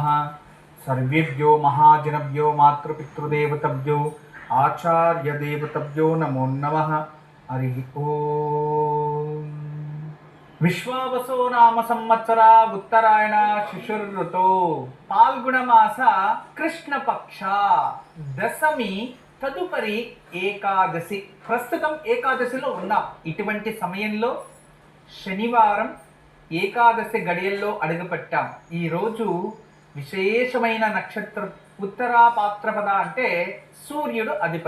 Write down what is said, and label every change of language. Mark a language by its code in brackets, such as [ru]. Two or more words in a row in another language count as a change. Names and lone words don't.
[sa] सर्वेभ्यो महाजनभ्यो मातृपितृदेवतभ्यो आचार्यदेवतभ्यो नमो नमः। हरि ओम। विश्वावसो नाम संवत्सर उत्तरायण शिशुर्ऋतो पाल्गुणमास कृष्णपक्ष दशमी [te] తదుపరి ఏకాదశి. ప్రస్తుతం ఏకాదశిలో ఉన్నాం. ఇటువంటి సమయంలో శనివారం ఏకాదశి గడియల్లో అడుగుపెట్టాం. ఈరోజు విశేషమైన నక్షత్రం ఉత్తరా పాత్రపద అంటే సూర్యుడు అధిపతి.